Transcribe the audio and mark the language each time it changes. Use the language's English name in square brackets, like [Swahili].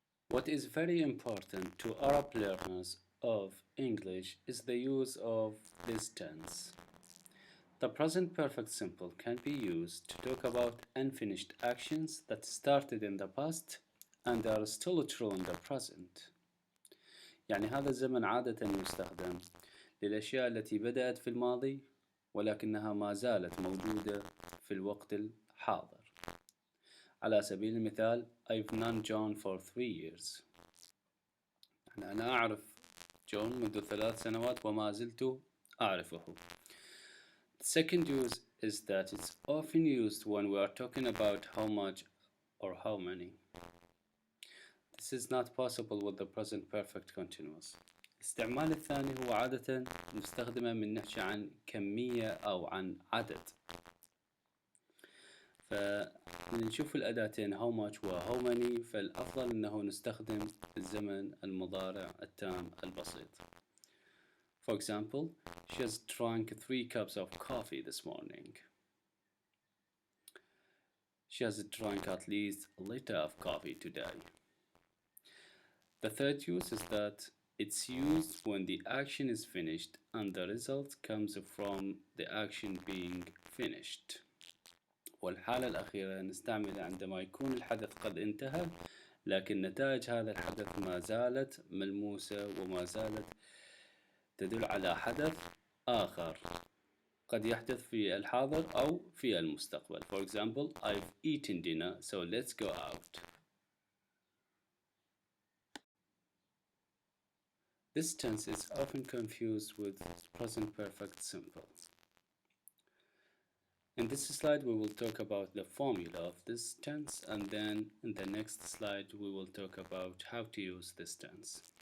[English] What is very important to Arab learners of English is the use of this tense. The present perfect simple can be used to talk about unfinished actions that started in the past and are still true in the present. [Arabic] يعني هذا الزمن عادة يستخدم للأشياء التي بدأت في الماضي ولكنها ما زالت موجودة في الوقت الحاضر. على سبيل المثال [English] I've known John for 3 years. [Arabic] يعني أنا أعرف جون منذ 3 سنوات وما زلت أعرفه. [English] The second use is that it's often used when we are talking about how much or how many. This is not possible with the present perfect continuous. [Arabic] الاستعمال الثاني هو عادة نستخدمه من نحكي عن كمية أو عن عدد. فنشوف الأداتين [English] how much [Arabic] و [English] how many [Arabic] فالأفضل أنه نستخدم الزمن المضارع التام البسيط. [English] For example, she has drunk 3 cups of coffee this morning. She has drunk at least a liter of coffee today. The third use is that it's used when the action is finished and the result comes from the action being finished. [Arabic] والحالة الأخيرة نستعمل عندما يكون الحدث قد انتهى لكن نتائج هذا الحدث ما زالت ملموسة وما زالت تدل على حدث آخر قد يحدث في الحاضر أو في المستقبل. [English] For example, I've eaten dinner, so let's go out. This tense is often confused with present perfect simple. In this slide we will talk about the formula of this tense, and then in the next slide we will talk about how to use this tense.